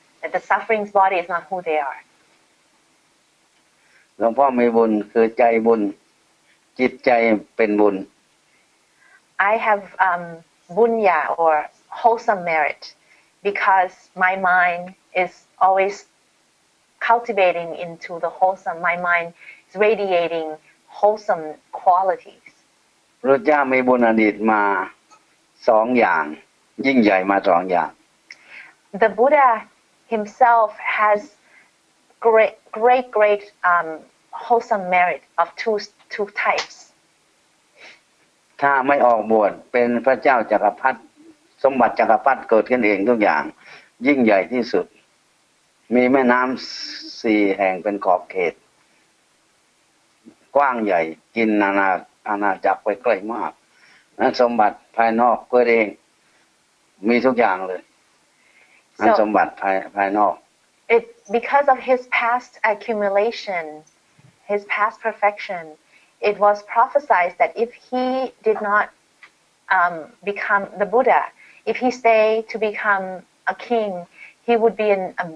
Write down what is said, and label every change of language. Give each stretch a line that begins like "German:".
English: That the suffering's body is not who they are.
Thai: หลวงพ่อมีบุญคือใจบุญ จิตใจเป็นบุญ
English: I have bunya or wholesome merit because my mind is always cultivating into the wholesome. My mind is radiating wholesome qualities.
Thai: พระเจ้ามีบุญอดีตมา2 อย่าง ยิ่งใหญ่มา2 อย่าง
English: The Buddha himself has great wholesome merit of two types.
Thai: ถ้าไม่ออกบวชเป็นพระเจ้าจักรพรรดิสมบัติจักรพรรดิเกิดขึ้นเองทุกอย่าง ยิ่งใหญ่ที่สุด มีแม่น้ำ4 แห่งเป็นขอบเขต กว้างใหญ่กินอาณาจักรไปไกลมากนั้นสมบัติภายนอกเกิดเองมีทุกอย่างเลยนั้นสมบัติภายนอก
English: Because of his past accumulation, his past perfection, it was prophesied that if he did not become the Buddha, if he stayed to become a king, he would be a